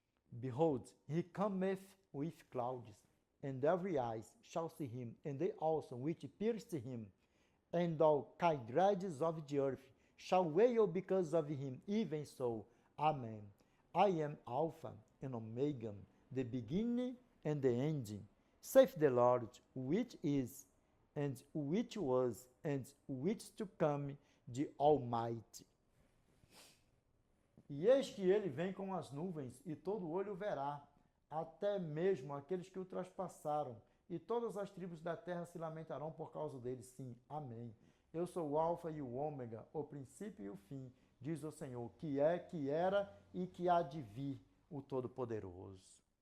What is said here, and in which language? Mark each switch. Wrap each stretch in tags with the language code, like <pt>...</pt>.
<en>Behold, he cometh with clouds, and every eye shall see him, and they also which pierced him, and all kindreds of the earth shall wail because of him. Even so, Amen. I am Alpha and Omega, the beginning and the ending, saith the Lord, which is, and which was, and which to come, the Almighty.</en> <pt>E eis que ele vem com as nuvens, e todo olho verá, até mesmo aqueles que o traspassaram, e todas as tribos da terra se lamentarão por causa dele. Sim, amém. Eu sou o Alfa e o Ômega, o princípio e o fim, diz o Senhor, que é, que era e que há de vir, o Todo-Poderoso.</pt>